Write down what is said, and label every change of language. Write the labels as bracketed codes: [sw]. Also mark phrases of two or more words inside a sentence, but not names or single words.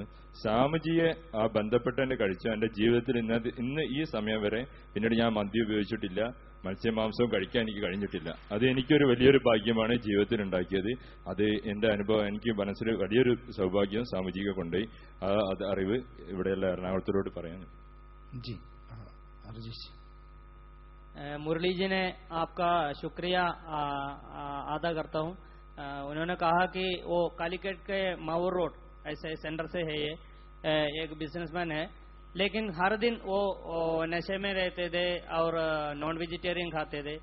[ml] സ്വാമിജിയെ ആ ബന്ധപ്പെട്ട് കഴിച്ച എന്റെ ജീവിതത്തിൽ ഇന്ന് ഈ സമയം വരെ പിന്നീട് ഞാൻ മദ്യം ഉപയോഗിച്ചിട്ടില്ല, മത്സ്യമാംസവും കഴിക്കാൻ എനിക്ക് കഴിഞ്ഞിട്ടില്ല. അത് എനിക്കൊരു വലിയൊരു ഭാഗ്യമാണ് ജീവിതത്തിൽ ഉണ്ടാക്കിയത്. അത് എന്റെ അനുഭവം, എനിക്ക് മനസ്സിൽ വലിയൊരു സൗഭാഗ്യം സ്വാമിജിയെ കൊണ്ടുപോയി അത് അറിവ് ഇവിടെയുള്ള എറണാകുളത്തോട് പറയാൻ. [hi] जी, मुरली जी ने आपका शुक्रिया अदा करता हूँ. उन्होंने कहा कि वो कालीकट के मावूर रोड ऐसे सेंटर से है, ये एक बिजनेसमैन है, लेकिन हर दिन वो नशे में रहते थे और [en] non vegetarian [hi] खाते थे.